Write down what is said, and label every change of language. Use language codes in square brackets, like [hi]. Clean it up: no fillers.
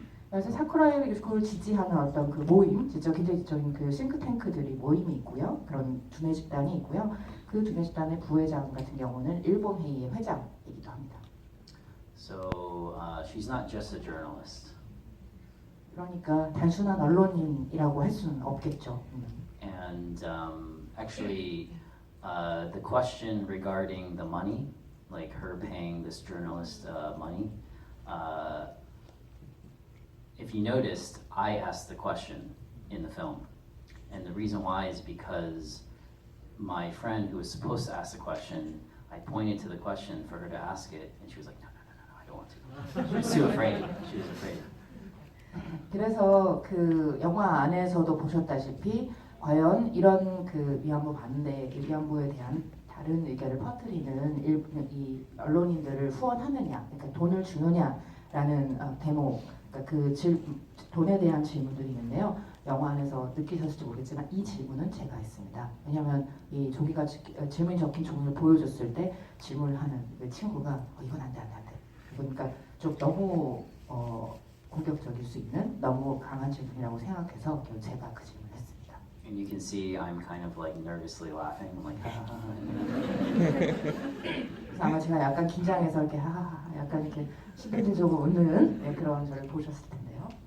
[ko] 그래서 사쿠라 요시코를 지지하는 어떤 그 모임, 굉장히 지적인 그 싱크탱크들이 모임이 있고요. 그런 두뇌 집단이 있고요. 그 두뇌 집단의 부회장 같은 경우는 일본 회의의 회장이기도 합니다. [en] So she's not just a journalist. [ko] 그러니까 단순한 언론인이라고 할 수는 없겠죠. [en] And actually, the question regarding the money, like her paying this journalist money, if you noticed, I asked the question in the film. And the reason why is because my friend who was supposed to ask the question, I pointed to the question for her to ask it, and she was like, no, I don't want to. She was too afraid. She was afraid. [ko] 그래서 그 영화 안에서도 보셨다시피 과연 이런 그 위안부 반대, 위안부에 대한 다른 의견을 퍼뜨리는 이 언론인들을 후원하느냐, 그러니까 돈을 주느냐라는 데모, 그러니까 그 돈에 대한 질문들이 있는데요. 영화 안에서 느끼셨을지 모르겠지만 이 질문은 제가 했습니다. 왜냐하면 이 종이가 질문이 적힌 종이를 보여줬을 때 질문을 하는 그 친구가 이건 안 돼. 그러니까 좀 너무 공격적일 수 있는 너무 강한 질문이라고 생각해서 제가 그 질문을 했습니다. [en] And you can see I'm kind of like nervously laughing, I'm like, [ko] 그래서 아마 제가 약간 긴장해서 이렇게 하하하 약간 이렇게 시큰둥적으로 웃는 그런 저를 보셨을 텐데요.